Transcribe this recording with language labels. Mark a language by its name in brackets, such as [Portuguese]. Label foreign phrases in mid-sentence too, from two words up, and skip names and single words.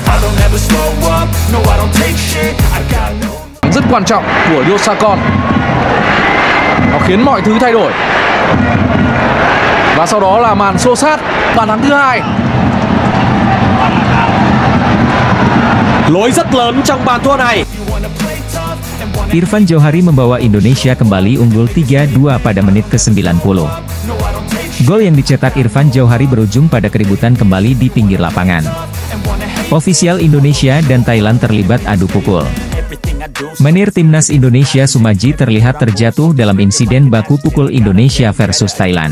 [Vietnamese] Rất quan trọng của Yosakon. Nó khiến mọi thứ thay đổi. Và sau đó là màn xô sát, bàn thắng thứ hai. Lỗi rất lớn trong bàn thua này. [Indonesian] Irfan Jauhari membawa Indonesia kembali unggul 3-2 pada menit ke-90. Gol yang dicetak Irfan Jauhari berujung pada keributan kembali di pinggir lapangan. Ofisial Indonesia dan Thailand terlibat adu pukul. Menir timnas Indonesia Sumarji terlihat terjatuh dalam insiden baku pukul Indonesia versus Thailand.